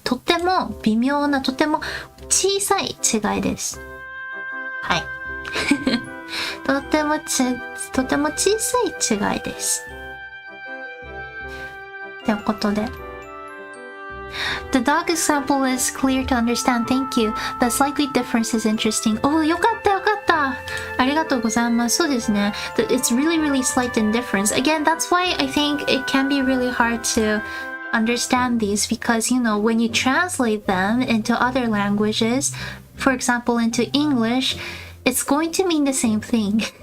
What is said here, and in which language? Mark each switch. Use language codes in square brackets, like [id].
[ja] とても微妙な、とても小さい違いです。はい。とても小さい違いです。ということで。 [en] The dog example is clear to understand. Thank you. The slightly difference is interesting. [ja] Oh, よかったよかった。ありがとうございます。そうですね。 [en] It's really, really slight in difference. Again, that's why I think it can be really hard to understand these because, you know, when you translate them into other languages, for example, into English, it's going to mean the same thing.